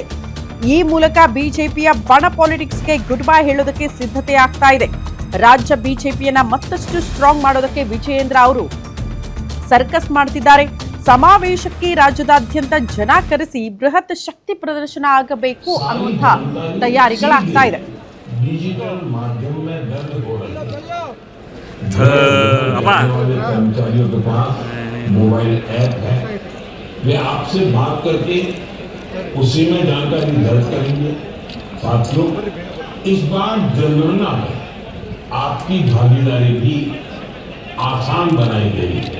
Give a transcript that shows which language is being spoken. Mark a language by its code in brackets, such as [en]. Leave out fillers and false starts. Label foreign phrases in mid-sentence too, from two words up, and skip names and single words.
[kn] ಈ ಮೂಲಕ ಬಿಜೆಪಿಯ ಬಣ ಪಾಲಿಟಿಕ್ಸ್ಗೆ [en] good bye [kn] ಹೇಳೋದಕ್ಕೆ ಸಿದ್ಧತೆ ಆಗ್ತಾ ಇದೆ. ರಾಜ್ಯ ಬಿಜೆಪಿಯನ್ನ ಮತ್ತಷ್ಟು ಸ್ಟ್ರಾಂಗ್ ಮಾಡೋದಕ್ಕೆ ವಿಜಯೇಂದ್ರ ಅವರು ಸರ್ಕಸ್ ಮಾಡ್ತಿದ್ದಾರೆ. ಸಮಾವೇಶಕ್ಕೆ ರಾಜ್ಯದಾದ್ಯಂತ ಜನ ಕರೆಸಿ ಬೃಹತ್ ಶಕ್ತಿ ಪ್ರದರ್ಶನ ಆಗಬೇಕು ಅನ್ನುವಂಥ ತಯಾರಿಗಳಾಗ್ತಾ ಇದೆ. [hi] डिजिटल माध्यम में दर्ज हो रही कर्मचारियों के पास [en] mobile app [hi] है, वे आपसे बात करके उसी में जानकारी दर्ज करेंगे. साथियों, इस बार जनगणना में आपकी भागीदारी भी आसान बनाई गई है.